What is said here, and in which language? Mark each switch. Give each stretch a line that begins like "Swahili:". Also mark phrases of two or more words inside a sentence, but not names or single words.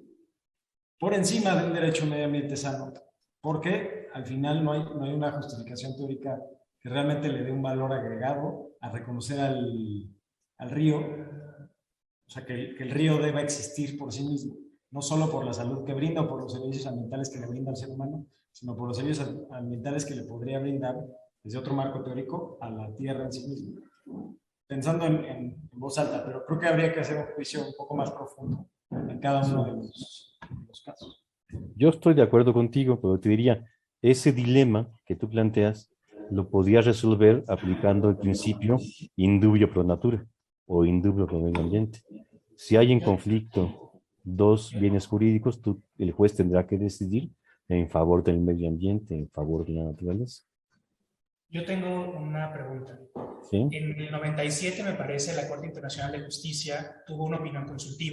Spanish: por encima de un derecho a medio ambiente sano, porque al final no hay una justificación teórica que realmente le dé un valor agregado a reconocer al río, o sea, que el río deba existir por sí mismo, no solo por la salud que brinda o por los servicios ambientales que le brinda al ser humano, sino por los servicios ambientales que le podría brindar desde otro marco teórico a la tierra en sí misma. Pensando en voz alta, pero creo que habría que hacer un juicio un poco más profundo en cada uno de los casos. Yo estoy de acuerdo contigo, pero te diría, ese dilema que tú planteas lo podías resolver aplicando el principio
Latin: in dubio pro natura
Spanish: o
Latin: in dubio pro
Spanish: medio ambiente. Si hay en conflicto dos bienes jurídicos, el juez tendrá que decidir en favor del medio ambiente, en favor de la naturaleza. Yo tengo una pregunta. ¿Sí? En el 97, me parece, la Corte Internacional de Justicia tuvo una opinión consultiva.